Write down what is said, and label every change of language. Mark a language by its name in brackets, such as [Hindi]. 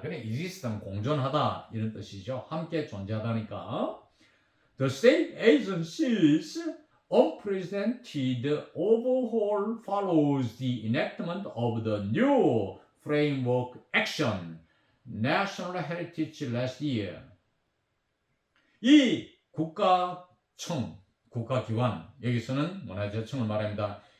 [Korean] 그러니까 exist는 공존하다 이런 뜻이죠. 함께 존재하다니까. [English] The state agencies unprecedented overhaul follows the enactment of the new framework action, National Heritage last year. [Korean] 이 국가청, 국가기관, 여기서는 문화재청을 말합니다.